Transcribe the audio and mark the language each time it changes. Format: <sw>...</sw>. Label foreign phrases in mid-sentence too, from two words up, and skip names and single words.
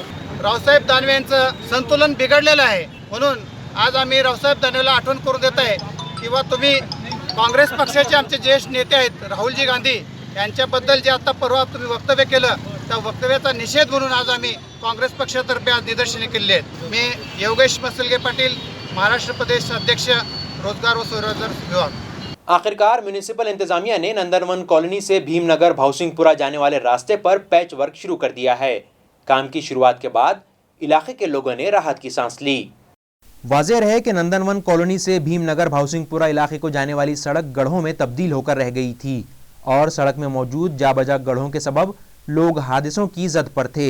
<mr>रावसाहेब दानवे यांचं संतुलन बिघडलेलं आहे, म्हणून आज आम्ही रावसाहेब दानवेला आठवण करून देत आहे किंवा तुम्ही काँग्रेस पक्षाचे आमचे ज्येष्ठ नेते आहेत राहुलजी गांधी यांच्याबद्दल जे आता परवा तुम्ही वक्तव्य केलं त्या वक्तव्याचा निषेध म्हणून आज आम्ही काँग्रेस पक्षातर्फे आज निदर्शने केली आहेत। मी योगेश मसलगे पाटील, महाराष्ट्र प्रदेश अध्यक्ष रोजगार व स्वरोजगार विभाग।</mr> <ur>آخرکار میونسپل انتظامیہ نے نندن کالونی سے بھیم نگر بھاؤسنگ پورہ جانے والے راستے پر پیچ ورک شروع کر دیا ہے۔ کام کی شروعات کے بعد علاقے کے لوگوں نے راحت کی سانس لی۔ واضح رہے کہ نندن کالونی سے بھیم نگر بھاؤسنگ پورہ علاقے کو جانے والی سڑک گڑھوں میں تبدیل ہو کر رہ گئی تھی اور سڑک میں موجود جا بجا گڑھوں کے سبب لوگ حادثوں کی زد پر تھے۔</ur>